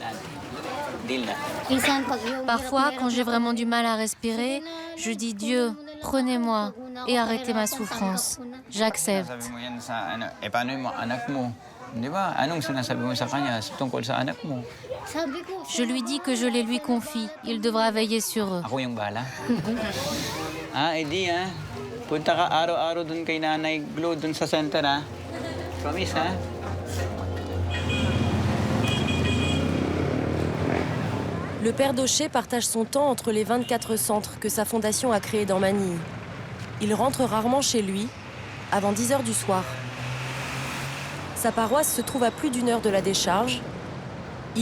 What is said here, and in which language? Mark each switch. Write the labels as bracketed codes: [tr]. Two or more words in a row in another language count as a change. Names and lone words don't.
[fr] Parfois, quand j'ai vraiment du mal à respirer, je dis Dieu, prenez-moi et arrêtez ma souffrance. J'accepte. Je lui dis que je les lui confie. Il devra veiller sur eux. [tl] Ako yung bahala. Eddie, punta ka araw-araw dun kay Nanay Glo dun sa center, ha? Promise, ha? [fr] Le père Daucher partage son temps entre les 24 centres que sa fondation a créés dans Manille. Il rentre rarement chez lui, avant 10 h du soir. Sa paroisse se trouve à plus d'1 heure de la décharge.